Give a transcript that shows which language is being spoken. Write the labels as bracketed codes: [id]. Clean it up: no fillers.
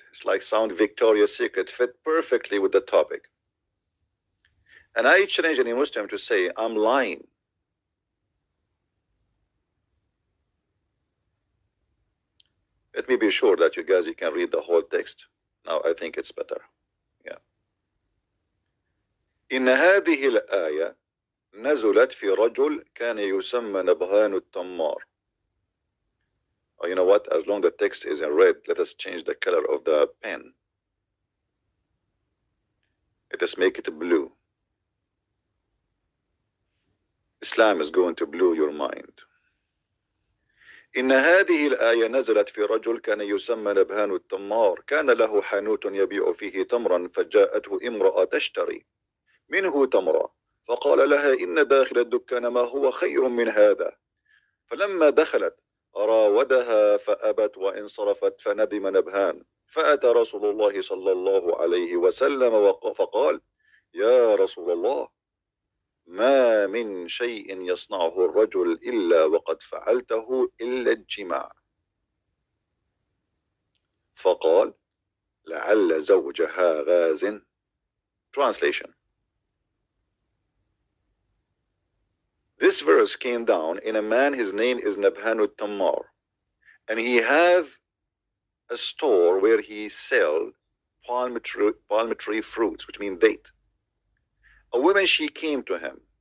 [en] It's like sound Victoria's Secret, fit perfectly with the topic. And I challenge any Muslim to say, I'm lying. Let me be sure that you guys, you can read the whole text. Now I think it's better. Yeah. [ar] إن هذه الآية نزلت في رجل كان يسمى نبهان التمار. [en] Oh, you know what? As long as the text is in red, let us change the color of the pen. Let us make it blue. Islam is going to blow your mind. [ar] إن هذه الآية نزلت في رجل كان يسمى نبهان التمار كان له حانوت يبيع فيه تمرا فجاءته امرأة تشتري منه تمرا فقال لها إن داخل الدكان ما هو خير من هذا فلما دخلت راودها فأبت وانصرفت فندم نبهان فأتى رسول الله صلى الله عليه وسلم فقال يا رسول الله ما من شيء يصنعه الرجل إلا وقد فعلته إلا الجماع فقال لعل زوجها غاز. [en] Translation. This verse came down in a man, his name is Nabhan al-Tammar, and he have a store where he sell palm tree fruits, which mean date. A woman, she came to him.